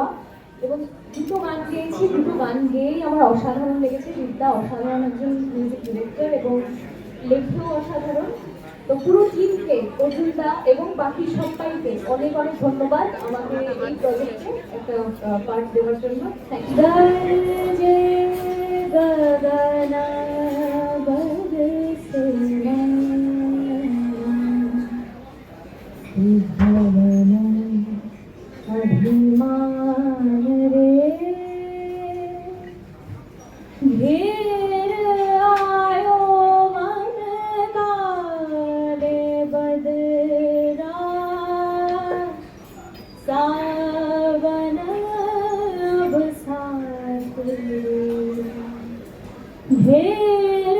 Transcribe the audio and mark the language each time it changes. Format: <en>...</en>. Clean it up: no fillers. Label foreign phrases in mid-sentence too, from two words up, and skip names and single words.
<bn>এবং দুটো গান গেয়েছি, দুটো গান গেয়েই আমার অসাধারণ লেগেছে। রিতা অসাধারণ একজন</bn> <en>music director</en> <bn>এবং লেখেও অসাধারণ। তো পুরো টিমকে, অর্জুনদা এবং বাকি সবাইকে অনেক অনেক ধন্যবাদ আমাকে এই প্রজেক্টে একটা পার্ট দেওয়ার জন্য।</bn> <hi>अभिमान रे घेर आयो मन काले बदरा सावन अब साथ घेर</hi>